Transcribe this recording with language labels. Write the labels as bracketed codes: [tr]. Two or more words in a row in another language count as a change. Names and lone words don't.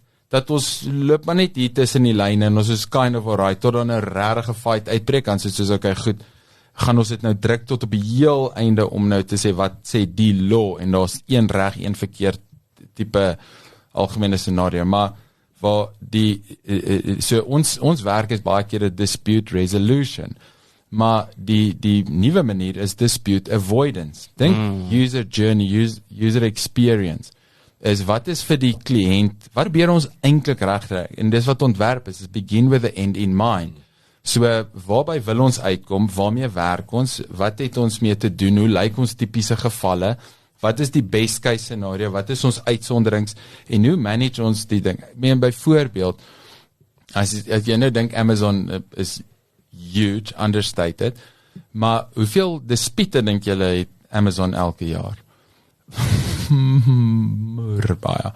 [af] dat ons loop maar net hier tussen die lyne, en ons is [en] kind of alright, [af] tot dan 'n regte fight uitbreek, dan soos okay, goed, gaan ons dit nou druk tot op die heel einde om nou te sê, wat sê die law, en daar's een reg, een verkeerd tipe algemene scenario, maar waar so ons werk is baie keer 'n [en] dispute resolution, [af] maar die nuwe manier is [en] dispute avoidance. Dink user journey, user experience, [af] is wat is vir die kliënt, wat probeer ons eintlik regkry, en dis wat ontwerp is [en] begin with the end in mind. [af] So, waarby wil ons uitkom, waarmee werk ons, wat het ons mee te doen, hoe lyk ons tipiese gevalle, wat is die [en] best case scenario, [af] wat is ons uitsonderings, en hoe manage ons die ding. Ek meen, byvoorbeeld, as jy nou dink Amazon is [en] huge, understated, [af] maar hoeveel dispute dink julle het Amazon elke jaar? Baie.